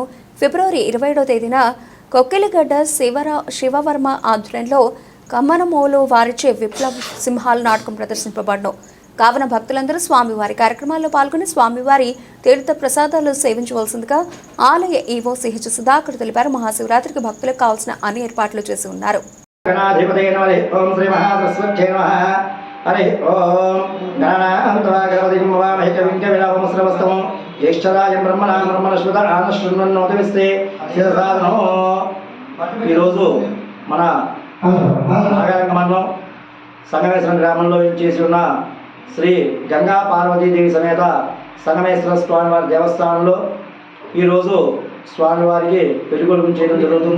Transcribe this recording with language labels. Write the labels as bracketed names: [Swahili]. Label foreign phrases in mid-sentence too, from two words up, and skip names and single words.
[Telugu] ఫిబ్రవరి 27వ తేదీన కొక్కిలిగడ్డ శివవర్మ ఆధ్వర్యంలో కమ్మనమోలు వారిచే విప్లవ సింహాల నాటకం ప్రదర్శింపబడను. కావున భక్తులందరూ స్వామివారి కార్యక్రమాల్లో పాల్గొని స్వామివారి తీర్థ ప్రసాదాలు సేవించవలసిందిగా ఆలయ ఈవో సిహెచ్ సుధాకర్ తెలిపారు. మహాశివరాత్రికి భక్తులకు కావాల్సిన అన్ని ఏర్పాట్లు చేసి ఉన్నారు. [Sanskrit] हरे ओम गणानां गणपतिं वामहे कविं कविलापमस्रवस्तमं ज्येष्ठराजं ब्रह्मणस्पत आनश्रुण्वन्नोतिविस्ते सिद्धसाधनो। [Telugu] ఈరోజు మన నాగాయలంక మండలం సంగమేశ్వరం గ్రామంలో చేసి ఉన్న శ్రీ గంగా పార్వతీదేవి సమేత సంగమేశ్వర స్వామివారి దేవస్థానంలో ఈరోజు స్వామివారికి పెళ్లికొడుకుని చేయడం జరుగుతుంది.